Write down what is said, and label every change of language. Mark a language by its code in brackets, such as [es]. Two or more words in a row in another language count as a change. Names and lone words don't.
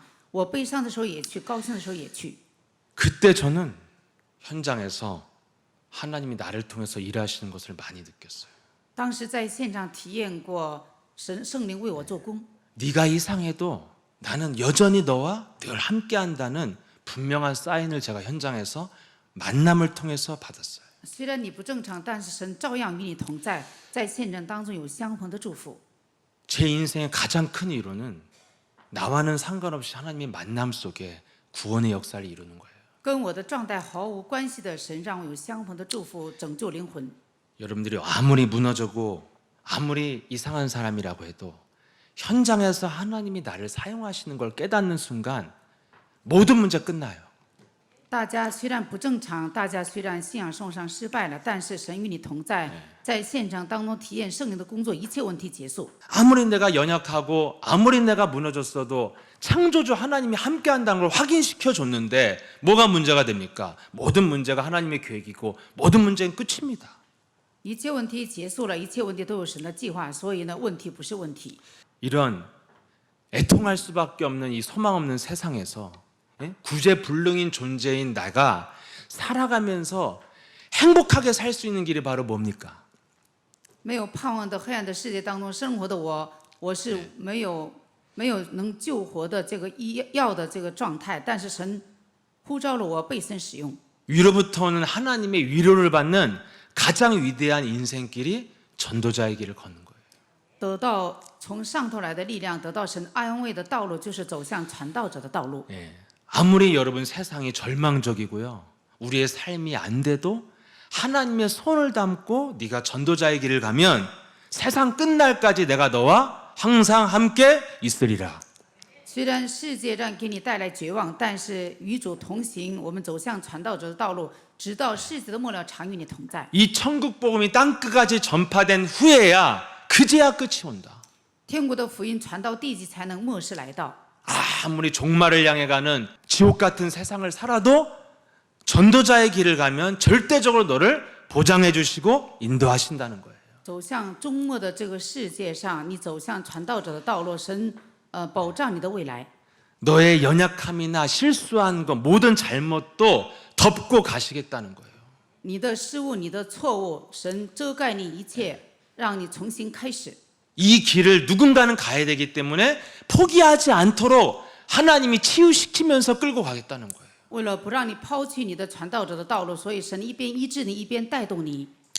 [zh] 我悲伤的时候也去，高兴的时候也去。 [ko] 그때 저는 현장에서 하나님이 나를 통해서 일하시는 것을 많이 느꼈어요. [zh] 当时在现场体验过圣灵为我做工。 [ko] 네가 이상해도 나는 여전히 너와 늘 함께한다는 분명한 사인을 제가 현장에서 만남을 통해서 받았어요. [zh] 虽然你不正常，但是神照样与你同在，在现场当中有相逢的祝福。 [ko] 제 인생의 가장 큰 이유는 나와는 상관없이 하나님의 만남 속에 구원의 역사를 이루는 거예요. [zh] 跟我的状态毫无关系的神让我有相逢的祝福，拯救灵魂。 [ko] 여러분들이 아무리 무너지고 아무리 이상한 사람이라고 해도 현장에서 하나님이 나를 사용하시는 걸 깨닫는 순간 모든 문제 끝나요. [zh] 大家虽然不正常，大家虽然信仰生活上失败了，但是神与你同在，在现场当中体验圣灵的工作，一切问题结束。 [ko] 아무리 내가 연약하고 아무리 내가 무너졌어도 창조주 하나님이 함께한다는 걸 확인시켜 줬는데 뭐가 문제가 됩니까? 모든 문제가 하나님의 계획이고 모든 문제는 끝입니다. [zh] 一切问题结束了，一切问题都有神的计划，所以呢，问题不是问题。 [ko] 이런 애통할 수밖에 없는 이 소망 없는 세상에서 구제불능인 존재인 나가 살아가면서 행복하게 살 수 있는 길이 바로 뭡니까? [zh] 没有盼望的黑暗的世界当中生活的我，我是没有能救活的这个医药的这个状态，但是神呼召了我被神使用。 [ko] 위로부터 오는 하나님의 위로를 받는 가장 위대한 인생길이 전도자의 길을 걷는 거예요. [zh] 得到从上头来的力量，得到神安慰的道路，就是走向传道者的道路。 [ko] 예. 아무리 여러분 세상이 절망적이고요, 우리의 삶이 안 돼도 하나님의 손을 담고 네가 전도자의 길을 가면 세상 끝날까지 내가 너와 항상 함께 있으리라. [zh] 虽然世界给你带来绝望，但是与主同行，我们走向传道者的道路，直到世界的末了，常与你同在。 [ko] 이 천국 복음이 땅 끝까지 전파된 후에야 그제야 끝이 온다. [zh] 天国的福音传到地极，才能末世来到。 [ko] 아무리 종말을 향해 가는 지옥 같은 세상을 살아도 전도자의 길을 가면 절대적으로 너를 보장해 주시고 인도하신다는 거예요. [zh] 走向终末的这个世界上，你走向传道者的道路，神保障你的未来。 [ko] 너의 연약함이나 실수한 것 모든 잘못도 덮고 가시겠다는 거예요. [zh] 你的失误、你的错误，神遮盖你一切，让你重新开始。 [ko] 이 길을 누군가는 가야 되기 때문에 포기하지 않도록 하나님이 치유시키면서 끌고 가겠다는 거예요. [zh] 为了不让你抛弃你的传道者的道路，所以神一边医治你，一边带动你。